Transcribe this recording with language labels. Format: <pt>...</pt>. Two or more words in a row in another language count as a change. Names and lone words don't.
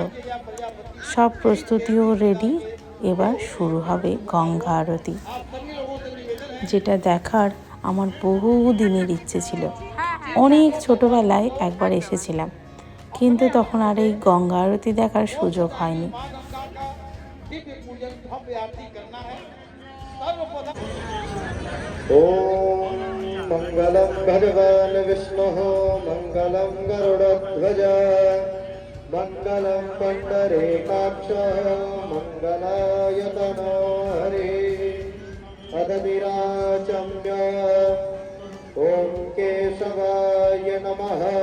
<bn>সব প্রস্তুতিও রেডি, এবার শুরু হবে গঙ্গা আরতি, যেটা দেখার আমার বহু দিনের ইচ্ছে ছিল। অনেক ছোটবেলায় একবার এসেছিলাম, কিন্তু তখন আর এই গঙ্গা আরতি দেখার সুযোগ হয়নি।</bn> <sa>ओम मंगलम भगवान विष्णु मंगलम गरुड़ध्वज मंगलम पंडरीकाक्ष मंगलाय तनो हरे अदतिराचम्य ओम केशवाय नमः</sa>